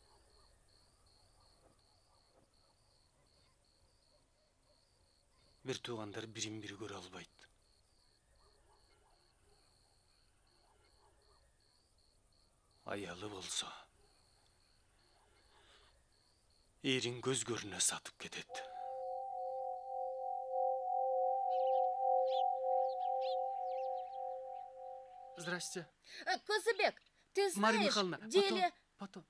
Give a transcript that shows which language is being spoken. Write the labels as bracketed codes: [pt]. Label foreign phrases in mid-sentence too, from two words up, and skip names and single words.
[ky] Бир туугандар бирин бири көрө албайт. Аялы болса, эрин көз көрүнө сатып кетет. [ru] Здрасте. Козыбек, ты Марья знаешь, Михайловна, [ky] деле... [ru] потом.